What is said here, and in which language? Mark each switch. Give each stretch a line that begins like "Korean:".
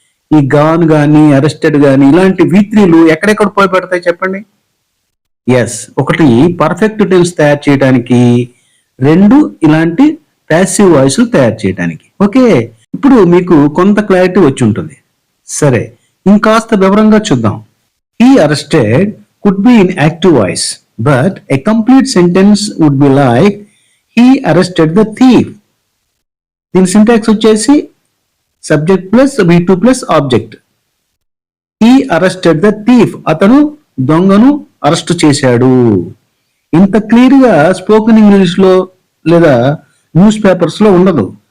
Telugu: ఈ గాన్ గాని అరెస్టెడ్ గాని ఇలాంటి V3లు ఎక్కడెక్కడ పోయి పెడతాయి చెప్పండి? ఎస్, ఒకటి పర్ఫెక్ట్ టెన్స్ తయారు చేయడానికి, రెండు ఇలాంటి ప్యాసివ్ వాయిస్ తయారు చేయడానికి. ఓకే, ఇప్పుడు మీకు కొంత క్లారిటీ వచ్చి ఉంటుంది. సరే, ఇంకాస్త వివరంగా చూద్దాం.
English: he arrested could be in active voice, but a complete sentence would be like he arrested the thief.
Telugu: దీని సింటాక్స్ వచ్చేసి
English: Subject plus V2 plus object. he arrested the thief,
Telugu: అతను దొంగను అరెస్ట్ చేశాడు. ఇంత క్లియర్ గా స్పోకెన్ ఇంగ్లీష్ లో లేదా news papers లో ఉండదు.